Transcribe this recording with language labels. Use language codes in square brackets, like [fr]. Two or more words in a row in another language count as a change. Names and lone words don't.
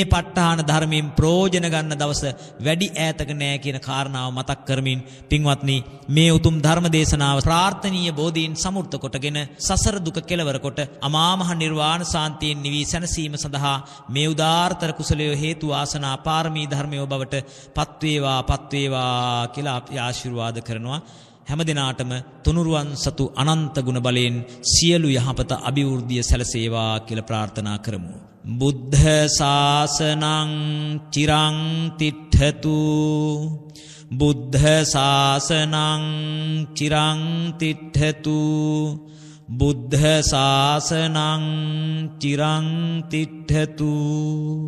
[si] ප ဋ ාණ ධර්මයෙන් ප්‍රයෝජන ගන්න දවස වැඩි ඈතක නැහැ කියන කාරණාව මතක් කරමින් පින්වත්නි මේ උතුම් ධර්ම දේශනාව ප්‍රාර්ථනීය බෝධීන් සමෘද්ධ කොටගෙන සසර දුක කෙලවර කොට අමා මහ නිර්වාණ සාන්තියෙන් නිවී සැනසීම සඳහා මේ උදාාරතර කුසලය හේතු ආසනා පාරමී ධර්මයෝ බවට පත් වේවා කියලා අපි ආශිර්වාද කරනවා. හැම දිනාටම තුනුරුවන් සතු අනන්ත ගුණ බලයෙන් සියලු යහපත අභිවෘද්ධිය සැලසේවා කියලා ප්‍රාර්ථනා කරමු. [pi] බුද්ධ ශාසනං චිරං තිට්ඨතු. බුද්ධ ශාසනං චිරං තිට්ඨතු. බුද්ධ ශාසනං චිරං තිට්ඨතු.